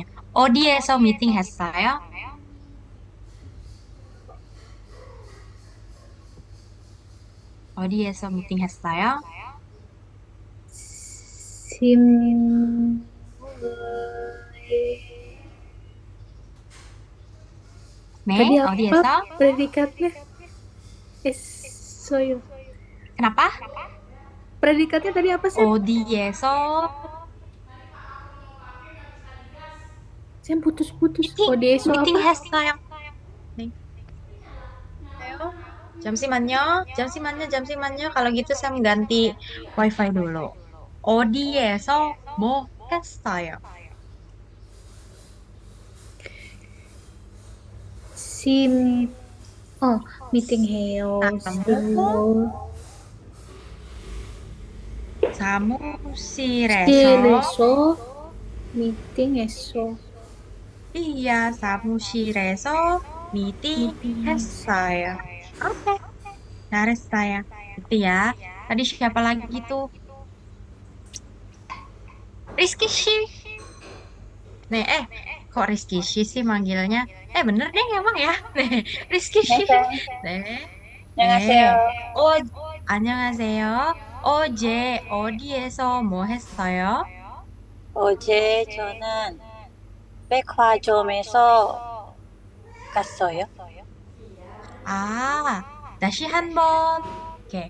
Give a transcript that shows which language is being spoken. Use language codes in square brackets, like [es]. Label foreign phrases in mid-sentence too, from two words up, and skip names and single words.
[ko] 어디에서 미팅 했어요? 어디에서 미팅 했어요? [id] 심 Tadi [ko] 네, [id] apa [ko] 어디에서? [id] predikatnya? Soyo. Kenapa? Predikatnya tadi apa sih? [ko] 어디에서 [id] Saya putus-putus. [ko] 미팅, Odeso 미팅 [id] apa? [ko] 했어요. 네. ayo. 잠시만요. 잠시만요. 잠시만요. [id] Kalau gitu saya ganti wifi dulu. [ko] 어디에서 뭐 했어요? 심 미팅해요. 사무, 심호 사무실에서, 실에서 미팅했어. iya, 사무실에서 미팅했어. 미팅했어요. [id] Oke, 잘했어요. Itu ya. Tadi siapa lagi tuh? Rizky Shi. Nih, kok Rizky Shi sih manggilnya? Bener deh emang ya. Nih, Rizky Shi. [ko] 네, 네, 네. 안녕하세요. 어, 안녕하세요. 어제 어디에서 뭐 했어요? 어제 저는 백화점에서 갔어요. 다시 한번. 오케이.